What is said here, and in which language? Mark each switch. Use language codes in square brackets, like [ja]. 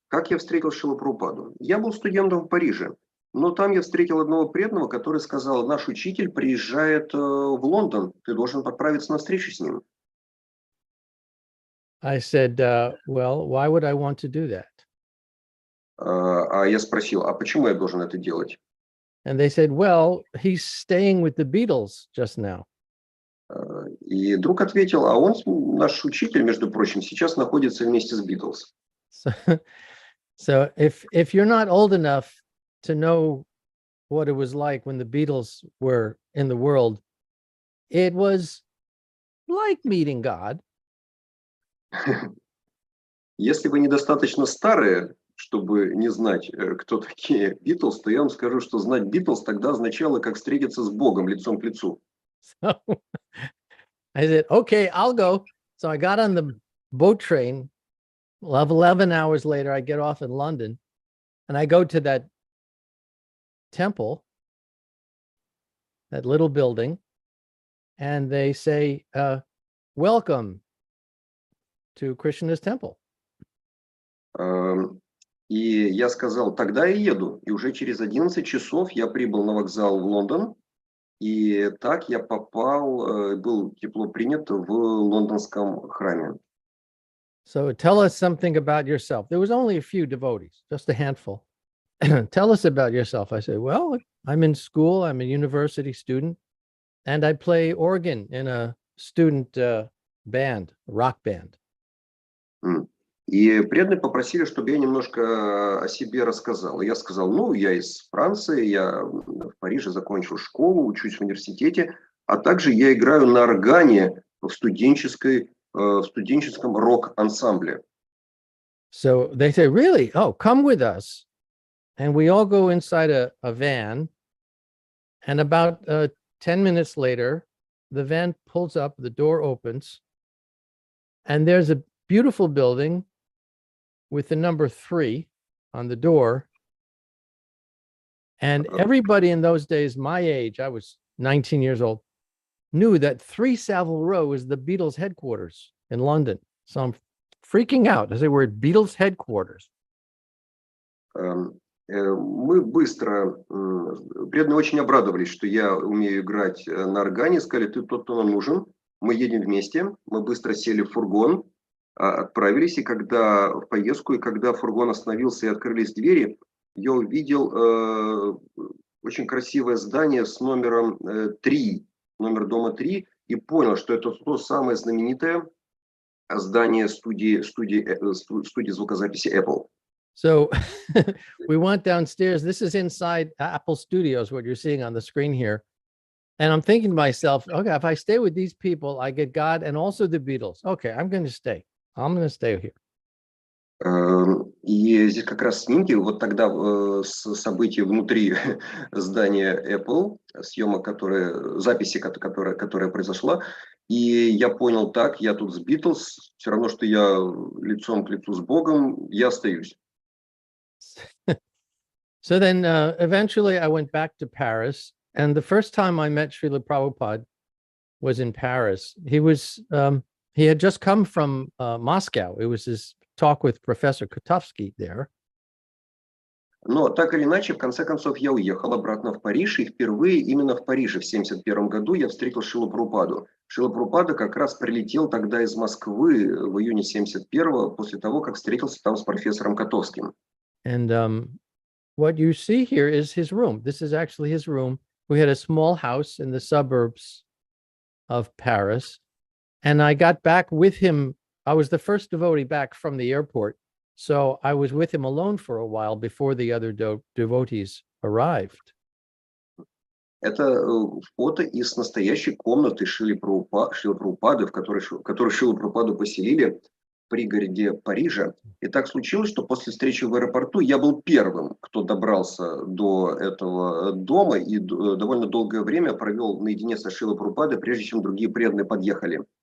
[ru] Как я встретил Шрилу Прабхупаду? Я был студентом в Париже, но там я встретил одного преданного, который сказал: наш учитель приезжает в Лондон, ты должен отправиться на встречу с ним. [en] I said, well, why would I want to do that? [ru] А я спросил, а почему я должен это делать? [en] And they said, well, he's staying with the Beatles just now. [ru] И друг ответил, а он, наш учитель, между прочим, сейчас находится вместе с Beatles. [en] So if you're not old enough to know what it was like when the Beatles were in the world, it was like meeting God. [ru] Если вы недостаточно старые, чтобы не знать, кто такие Beatles, то я вам скажу, что знать Beatles тогда означало, как встретиться с Богом лицом к лицу. [en] So I said, okay, I'll go. So I got on the boat train. 11 hours later, I get off in London and I go to that temple, that little building, and they say, welcome to Krishna's temple. [ru] И я сказал, тогда я еду. И уже через 11 часов я прибыл на вокзал в Лондон. И так я попал, был тепло принят в лондонском храме. [en] So tell us something about yourself. There was only a few devotees, just a handful. Tell us about yourself. I said, well, I'm in school. I'm a university student. And I play organ in a student band, a rock band. [ru] И преданные попросили, чтобы я немножко о себе рассказал. И я сказал, ну, я из Франции, я в Париже закончил школу, учусь в университете, а также я играю на органе в студенческом рок-ансамбле. [en] So they say, really? Oh, come with us. And we all go inside a van. And about 10 minutes later, the van pulls up, the door opens, and there's a beautiful building with the number 3 on the door. And everybody in those days, my age, I was 19 years old, knew that 3 Savile Row was the Beatles headquarters in London. So I'm freaking out. I say, we're at Beatles headquarters. [ru] Мы быстро, преданные очень обрадовались, что я умею играть на органе, сказали, ты тот, кто нам нужен, мы едем вместе, мы быстро сели в фургон, отправились, и когда в поездку, и когда фургон остановился и открылись двери, я увидел очень красивое здание с номером 3, номер дома 3, и понял, что это то самое знаменитое здание студии звукозаписи Apple. [en] So we went downstairs. This is inside Apple Studios, what you're seeing on the screen here. And I'm thinking to myself, okay, if I stay with these people, I get God and also the Beatles. Okay, I'm going to stay. I'm going to stay here. [ru] И здесь как раз снимки, вот тогда события внутри здания Apple, съемок, записи, которая произошла, и я понял так, я тут с Beatles, все равно, что я лицом к лицу с Богом, я остаюсь. [en] So then eventually I went back to Paris, and the first time I met Srila Prabhupada was in Paris. He had just come from Moscow. It was his talk with Professor Kotovsky there. [ru] Но так или иначе, в конце концов, я уехал обратно в Париж, и впервые именно в Париже в 1971 году я встретил Шрилу Прабхупаду. Шрила Прабхупада как раз прилетел тогда из Москвы в июне 1971 после того, как встретился там с профессором Котовским. [en] And what you see here is his room. This is actually his room. We had a small house in the suburbs of Paris. And I got back with him. I was the first devotee back from the airport. So I was with him alone for a while before the other devotees arrived. [ru] Это фото из настоящей комнаты Шрилы Прабхупады, в которой Шрилу Прабхупаду поселили в пригороде Парижа. И так случилось, что после встречи в аэропорту я был первым, кто добрался до этого дома и довольно долгое время провел наедине со Шрилой Прабхупадой, прежде чем другие преданные подъехали.